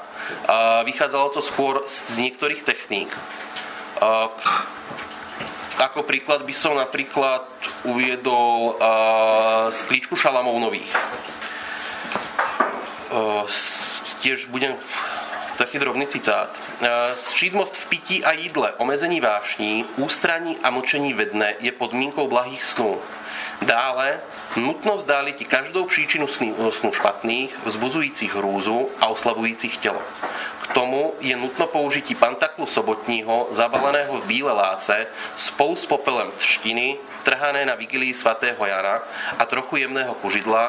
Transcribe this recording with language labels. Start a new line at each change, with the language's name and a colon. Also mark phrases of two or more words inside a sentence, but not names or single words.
Slovak: Vychádzalo to skôr z niektorých techník. Ako príklad by som napríklad uviedol z klíčku Šalamónových. Tiež budem taký drobný citát.
Czech: Střídmost v pití a jídle, omezení vášní, ústraní a mlčení ve dne je podmínkou blahých snů. Dále nutno vzdálit každou příčinu snů špatných, vzbuzujících hrůzu a oslabujících tělo. K tomu je nutno použití pantaklu sobotního, zabaleného v bíle láce, spolu s popelem třtiny, trhané na vigílii svatého Jana a trochu jemného kužidla.